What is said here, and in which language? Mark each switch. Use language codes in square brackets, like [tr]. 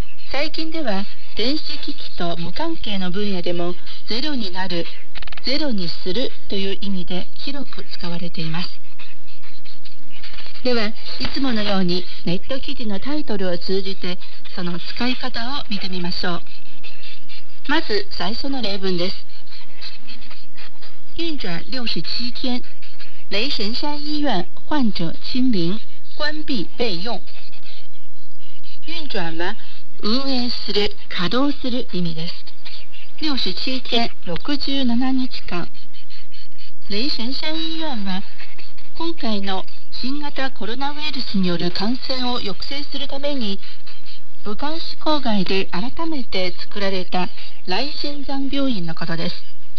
[ja] 最近では電子機器と無関係の分野でもゼロになる、ゼロにするという意味で広く使われています。ではいつものようにネット記事のタイトルを通じてその使い方を見てみましょう。まず最初の例文です。 [zh] 院長67天雷神山医院患者清零关闭备用。 [ja] 院長は運営する、稼働する意味です。 67天、67日間。雷神山医院は、今回の新型コロナウイルスによる感染を抑制するために、武漢市郊外で改めて作られた雷神山病院のことです。